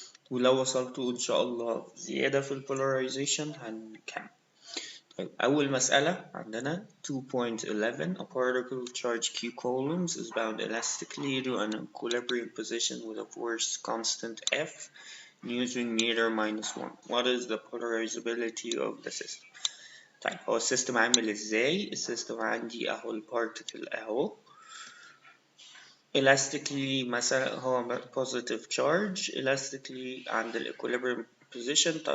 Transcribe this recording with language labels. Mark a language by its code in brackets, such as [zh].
[ar] ولو وصلتوا إن شاء الله زيادة في ال polarization هنكمل. طيب أول مسألة عندنا [en] 2.11 a particle charged Q coulombs is bound elastically to an equilibrium position with a force constant F using meter minus 1. What is the polarizability of the system؟ [ar] طيب هو السيستم عامل ازاي؟ السيستم عندي اهو البارتيكل اهو elastically مثلا هو positive charge elastically عند ال equilibrium position.